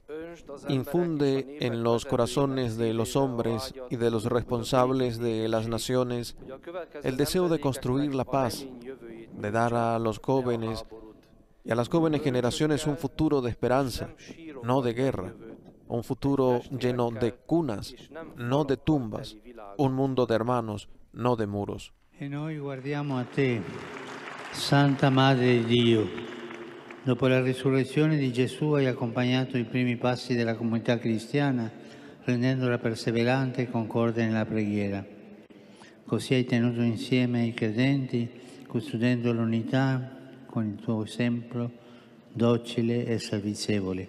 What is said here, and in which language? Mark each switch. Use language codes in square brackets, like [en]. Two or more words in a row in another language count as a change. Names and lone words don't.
[es] Infunde en los corazones de los hombres y de los responsables de las naciones el deseo de construir la paz, de dar a los jóvenes y a las jóvenes generaciones un futuro de esperanza, no de guerra, un futuro lleno de cunas, no de tumbas, un mundo de hermanos, no de muros. [it] E noi guardiamo a te, Santa Madre di Dio. Dopo la risurrezione di Gesù hai accompagnato i primi passi della comunità cristiana, rendendola perseverante e concorde nella preghiera. Così hai tenuto insieme i credenti, custodendo l'unità con il tuo esempio docile e servizievole.